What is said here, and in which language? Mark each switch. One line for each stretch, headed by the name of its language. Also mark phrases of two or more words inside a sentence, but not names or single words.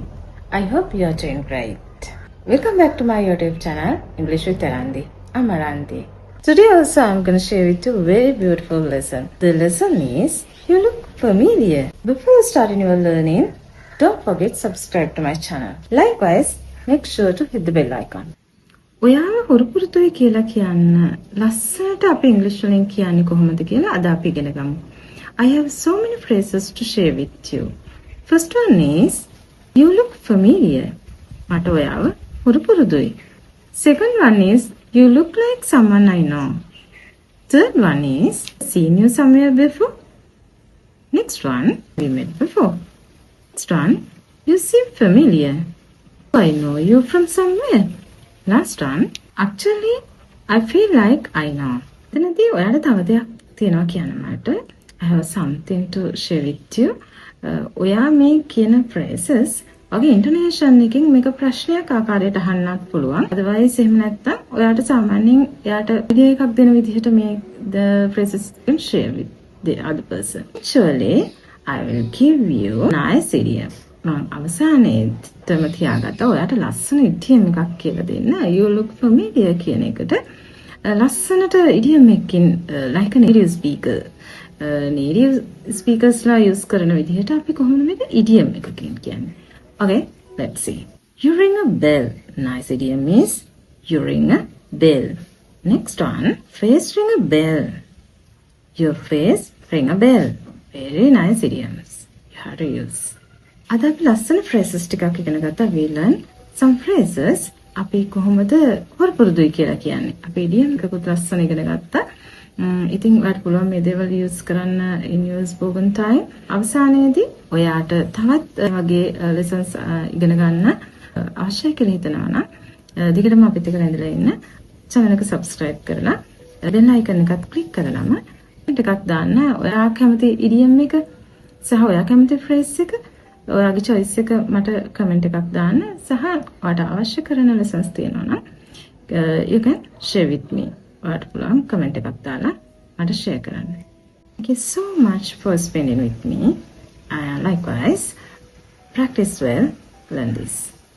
English: I hope you are doing great. Welcome back to my YouTube channel, English with Arandi. I'm Arandi. Today also I'm going to share with you a very beautiful lesson. The lesson is, you look familiar. Before starting your learning, don't forget to subscribe to my channel. Likewise, make sure to hit the bell icon.
Sinhala: ඔයාව හුරුපුරුතුයි කියලා කියන්න ලස්සනට අපි ඉංග්‍රීසි වලින් කියන්නේ කොහොමද කියලා අද අපි ඉගෙන ගමු.
English: I have so many phrases to share with you. First one is, you look familiar.
Sinhala: මට ඔයාව හුරුපුරුදුයි.
English: Second one is, you look like someone I know. Third one is, seen you somewhere before. Next one, we met before. Next one, you seem familiar. I know you from somewhere. Last one, actually, I feel like I know.
Sinhala: එතනදී ඔයාලට තව දෙයක් තියෙනවා කියන්න මට.
English: I have something to share with you.
Sinhala: ඔයා මේ කියන phrases වගේ intonation එකෙන් මේක ප්‍රශ්නයක් ආකාරයට අහන්නත් පුළුවන්. Otherwise එහෙම නැත්නම් ඔයාලට සාමාන්‍යයෙන් එයාට idea එකක් දෙන විදිහට මේ
English: the phrases can share with the other person. Actually, I will give you nice idiom.
Sinhala: මම අවසානයේදීම තියාගත්තා ඔයාට ලස්සන ඉඩියම් එකක් කියලා දෙන්න.
English: You look familiar
Sinhala: කියන එකට ලස්සනට ඉඩියම් එකකින්
English: like a native speaker. native speakers
Sinhala: ලා use කරන විදිහට අපි කොහොමද මේක ඉඩියම් එකකින් කියන්නේ.
English: Okay, let's see. You ring a bell. Nice idiom is you ring a bell. Next one, face ring a bell. Your face ring a bell. Very nice idioms. You have to use.
Sinhala: අද අපි ලස්සන phrases ටිකක් ඉගෙන ගත්තා.
English: We learn some phrases
Sinhala: අපි කොහොමද හොරපුරුදුයි කියලා කියන්නේ. අපි idiom එකකුත් ලස්සන ඉගෙන ගත්තා. ඉතින් ඔයාලට පුළුවන් මේ දේවල් use කරන්න
English: in your spoken time.
Sinhala: අවසානයේදී ඔයාට තවත් වගේ lessons ඉගෙන ගන්න අවශ්‍යයි කියලා හිතනවා නම් දිගටම අපිත් එක්ක රැඳිලා ඉන්න. channel එක subscribe කරලා
English: bell icon
Sinhala: එකත් click කරලාම ටිකක් දාන්න. ඔයා කැමති idiom එක සහ ඔයා කැමති phrase එක ඔයාගේ choice එක මට comment එකක් දාන්න සහ ඔයාට අවශ්‍ය කරන lessons තියෙනවා නම්
English: you can share with me.
Sinhala: ඔයාට පුළුවන් comment එකක් දාලා මට share කරන්න.
English: Thank you so much for spending with me. Likewise, practice well, learn this.